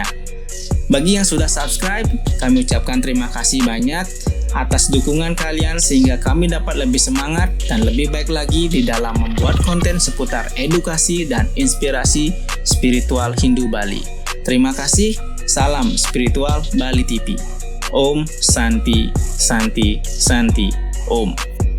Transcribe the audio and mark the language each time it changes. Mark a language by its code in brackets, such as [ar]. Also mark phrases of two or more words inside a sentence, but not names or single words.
[id] Bagi yang sudah subscribe, kami ucapkan terima kasih banyak atas dukungan kalian sehingga kami dapat lebih semangat dan lebih baik lagi di dalam membuat konten seputar edukasi dan inspirasi spiritual Hindu Bali. Terima kasih, salam Spiritual Bali TV. [sa] Om Santi Santi Santi Om.